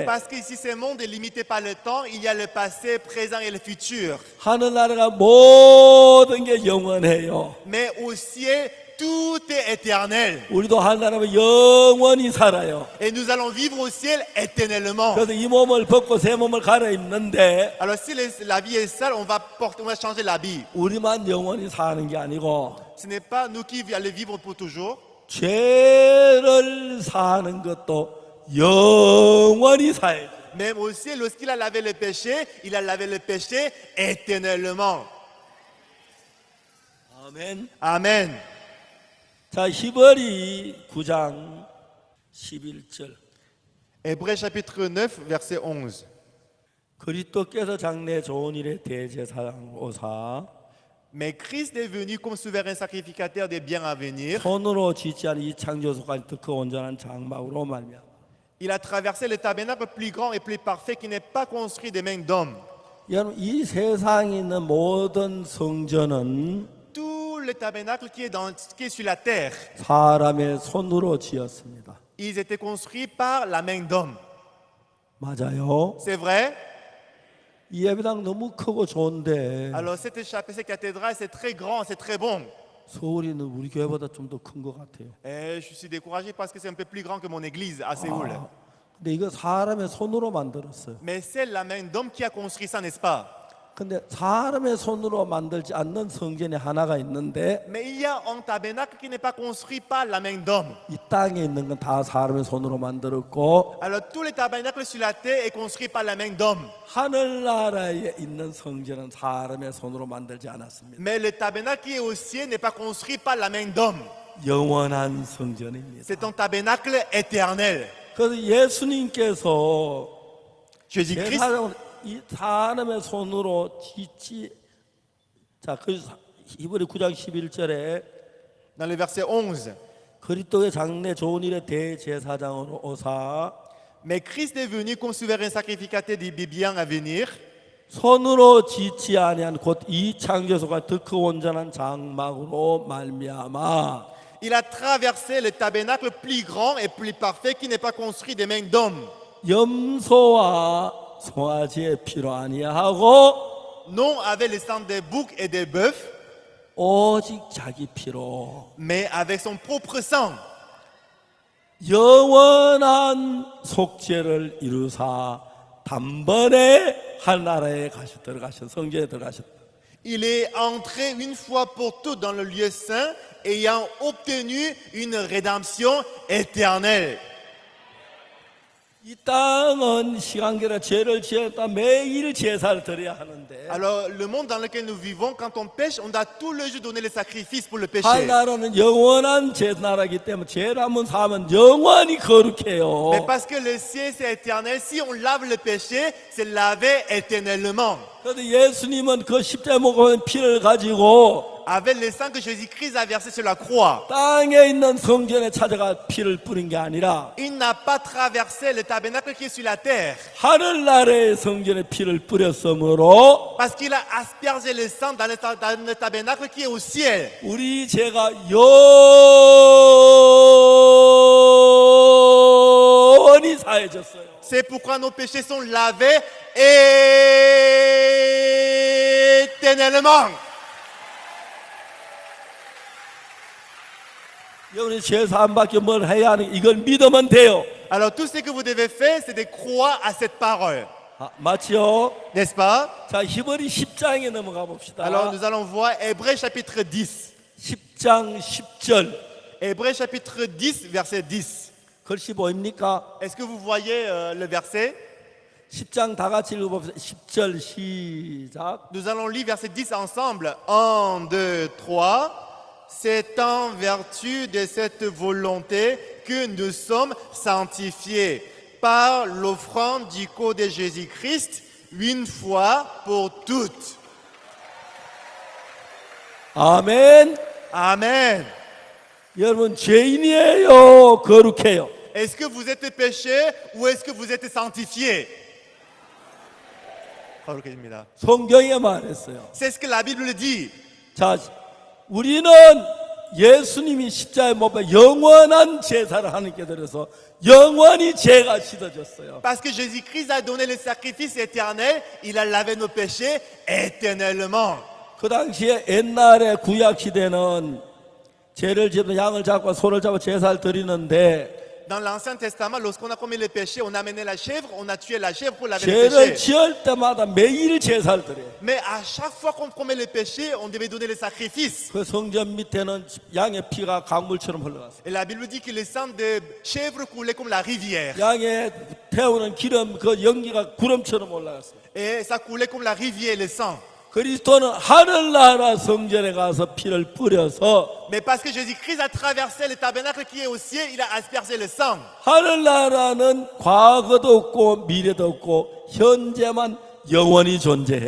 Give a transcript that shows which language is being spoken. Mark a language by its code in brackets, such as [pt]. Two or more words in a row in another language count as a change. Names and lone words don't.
[fr] Parce qu'ici, ce monde est limité par le temps, il y a le passé, présent et le futur. [ko] 하늘나라가 모든 게 영원해요. [fr] Mais au ciel, tout est éternel. [ko] 우리도 하늘나라면 영원히 살아요. [fr] Et nous allons vivre au ciel éternellement. [ko] 그래서 이 몸을 벗고 새 몸을 갈아입는데 [fr] Alors si la vie est sale, on va changer l'habit. [ko] 우리만 영원히 사는 게 아니고 [fr] Ce n'est pas nous qui allons vivre pour toujours. [ko] 죄를 사는 것도 영원히 살아요. [fr] Même aussi, lorsqu'il a lavé le péché, il a lavé le péché éternellement. [ko] 아멘. [fr] Amen. [ko] 자, 히브리 9장 11절. [fr] Hébreux chapitre 9, verset 11. [ko] 그리스도께서 장래 좋은 일에 대제사장 오사 [fr] Mais Christ est venu comme souverain sacrificateur des biens à venir. [ko] 손으로 짓지 않은 이 창조소까지 그 온전한 장막으로 말미암아 [fr] Il a traversé le tabernacle plus grand et plus parfait qui n'est pas construit des mains d'hommes. [ko] 여러분 이 세상에 있는 모든 성전은 [fr] Tout le tabernacle qui est sur la terre, [ko] 사람의 손으로 지었습니다. [fr] ils étaient construits par la main d'homme. [ko] 맞아요. [fr] C'est vrai? [ko] 이 예배당 너무 크고 좋은데 [fr] Alors cette chapelle, cette cathédrale, c'est très grand, c'est très bon. [ko] 서울이는 우리 교회보다 좀 더 큰 것 같아요. [fr] Et je suis découragé parce que c'est un peu plus grand que mon église à Séoul. [ko] 근데 이거 사람의 손으로 만들었어요. [fr] Mais c'est la main d'homme qui a construit ça, n'est-ce pas? [ko] 근데 사람의 손으로 만들지 않는 성전이 하나가 있는데 [fr] Mais il y a un tabernacle qui n'est pas construit par la main d'homme. [ko] 이 땅에 있는 건 다 사람의 손으로 만들었고 [fr] Alors tous les tabernacles sur la terre est construit par la main d'homme. [ko] 하늘나라에 있는 성전은 사람의 손으로 만들지 않았습니다. [fr] Mais le tabernacle qui est au ciel n'est pas construit par la main d'homme. [ko] 영원한 성전입니다. [fr] C'est un tabernacle éternel. [ko] 그래서 예수님께서 [fr] Jésus-Christ, [ko] 제사장을 이 사람의 손으로 짓지 자, 그 히브리 9장 11절에 [fr] dans le verset 11. [ko] 그리스도의 장래 좋은 일의 대제사장으로 오사 [fr] Mais Christ est venu comme souverain sacrificateur des biens à venir. [ko] 손으로 짓지 아니한 곧 이 창조소가 더 크 온전한 장막으로 말미암아 [fr] Il a traversé le tabernacle plus grand et plus parfait qui n'est pas construit des mains d'hommes. [ko] 염소와 송아지의 피로 아니하고 [fr] Non avec le sang des boucs et des bœufs, [ko] 오직 자기 피로 [fr] mais avec son propre sang. [ko] 영원한 속죄를 이루사 단번에 하나라에 들어가신 성전에 들어가셨다. [fr] Il est entré une fois pour toutes dans le lieu saint, ayant obtenu une rédemption éternelle. [ko] 이 땅은 시간계라 죄를 지었다 매일 제사를 드려야 하는데 [fr] Alors, le monde dans lequel nous vivons, quand on pêche, on doit tout le jour donner les sacrifices pour le péché. [ko] 하나님은 영원한 제사라기 때문에 죄를 한번 사면 영원히 거룩해요. [fr] Mais parce que le ciel, c'est éternel, si on lave le péché, c'est lavé éternellement. [ko] 그런데 예수님은 그 십자가에 못 박은 피를 가지고 [fr] Avec le sang que Jésus-Christ a versé sur la croix, [ko] 땅에 있는 성전에 찾아가 피를 뿌린 게 아니라 [fr] il n'a pas traversé le tabernacle qui est sur la terre. [ko] 하늘나라의 성전에 피를 뿌렸으므로 [fr] Parce qu'il a aspergé le sang dans le tabernacle qui est au ciel. [ko] 우리 죄가 영원히 사해졌어요. [fr] C'est pourquoi nos péchés sont lavés éternellement. [ko] 여러분이 제사 안 받게 뭘 해야 하는 이걸 믿으면 돼요. [fr] Alors tout ce que vous devez faire, c'est de croire à cette parole. [ko] 맞죠? [fr] N'est-ce pas? [ko] 자, 히브리 10장에 넘어가 봅시다. [fr] Alors nous allons voir Hébreux chapitre 10. [ko] 10장 10절. [fr] Hébreux chapitre 10, verset 10. [ko] 글씨 보입니까? [fr] Est-ce que vous voyez le verset? [ko] 10장 다 같이 읽어봅시다. 10절 시작. [fr] Nous allons lire verset 10 ensemble. 1, 2, 3. C'est en vertu de cette volonté que nous sommes sanctifiés par l'offrande du corps de Jésus-Christ une fois pour toutes. [ko] 아멘. [fr] Amen. [ko] 여러분 죄인이에요, 거룩해요? [fr] Est-ce que vous êtes péché ou est-ce que vous êtes sanctifié? [ko] 성경에 말했어요. [fr] C'est ce que la Bible dit. [ko] 자, 우리는 예수님이 십자가에 못 박혀 영원한 제사를 하나님께 드려서 영원히 죄가 씻어졌어요. [fr] Parce que Jésus-Christ a donné le sacrifice éternel, il a lavé nos péchés éternellement. [ko] 그 당시에 옛날에 구약 시대는 죄를 지으면 양을 잡고 소를 잡아 제사를 드리는데 [fr] Dans l'Ancien Testament, lorsqu'on a commis le péché, on a amené la chèvre, on a tué la chèvre pour laver le [ko] 죄를 [fr] péché. [ko] 지을 때마다 매일 제사를 드려요. [fr] Mais à chaque fois qu'on commet le péché, on devait donner le sacrifice. [ko] 그 성전 밑에는 양의 피가 강물처럼 흘러갔어요. [fr] Et la Bible dit que le sang de chèvre coulait comme la rivière. [ko] 양에 태우는 기름 그 연기가 구름처럼 올라갔어요. [fr] Et ça coulait comme la rivière, le sang. [ko] 그리스도는 하늘나라 성전에 가서 피를 뿌려서 [fr] Mais parce que Jésus-Christ a traversé le tabernacle qui est au ciel, il a aspergé le sang. [ko] 하늘나라는 과거도 없고 미래도 없고 현재만 영원히 존재해요.